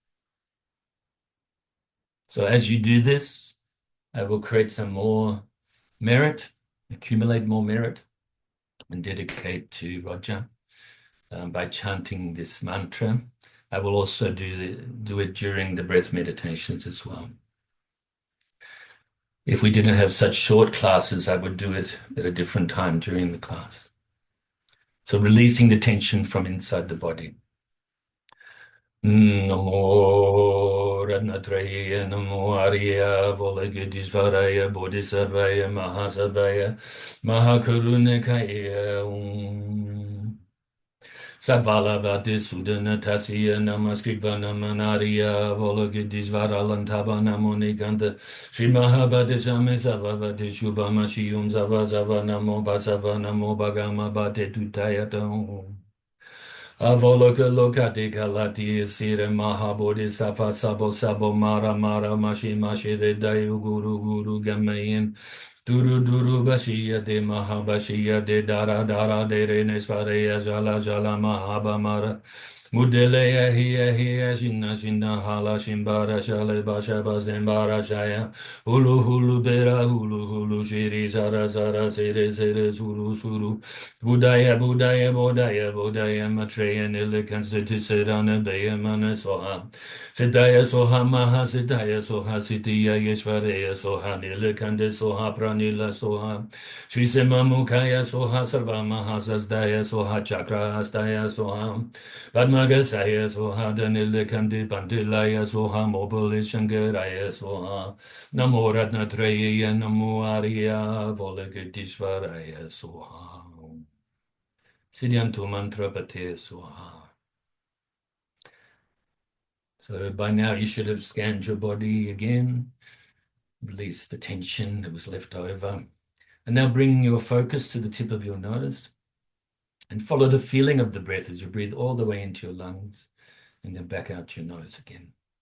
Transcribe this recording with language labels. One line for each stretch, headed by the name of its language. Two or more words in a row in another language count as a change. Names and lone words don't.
English: So as you do this, I will create some more merit, accumulate more merit, and dedicate to Roger by chanting this mantra. I will also do it during the breath meditations as well. If we didn't have such short classes, I would do it at a different time during the class. So releasing the tension from inside the body.
Sanskrit: Namo Ratnatraya Namo Arya Volagidishvaraya Bodhisattvaya Mahasavaya Mahakarunakaya Savala Sudana Tasya Namaskriva Namanariya Volagidishvara Lantaba Namoniganda Sri Mahabadishame Savavati Shubhama Shiyum Zava Zava Namo Basava Namo Bhagama Bate Tutayatam Avoloka lokati kalati sire mahabodhi safa sabo sabo mara mara mashi mashi de dayu guru guru gamayin duru duru bashiya de mahabashiya de dara dara de renesvareya jala jala mahabamara mudeleya hiya hiya shinna shinna hala shimbara shale basha bazembara shaya hulu hulu bera hulu hulu shiri zara zara sere sere suru suru Budaya, Budaya, Bodaya, Bodaya, Matreya, Nilikanstiti, Siddhana, Bayamana, Soha, Siddhaya, Soha, Maha, Siddhaya, Soha, Siddhya, Yeshvareya, Soha, Nilikanda, Soha, Pranila, Soha, Sri Mukaya, Soha, Sarva, Maha, Sasdaya, Soha, Chakra, Astaya, Soha, Padmagasaya, Soha, Danilikandi, Pandilaya, Soha, Mobili, Shankaraya, Soha, Namo Ratnatraya, Namo Arya, Volagitishvaraya, Soha. Siddhantu mantra pate swaha.
English: So by now you should have scanned your body again, release the tension that was left over. And now bring your focus to the tip of your nose and follow the feeling of the breath as you breathe all the way into your lungs and then back out your nose again.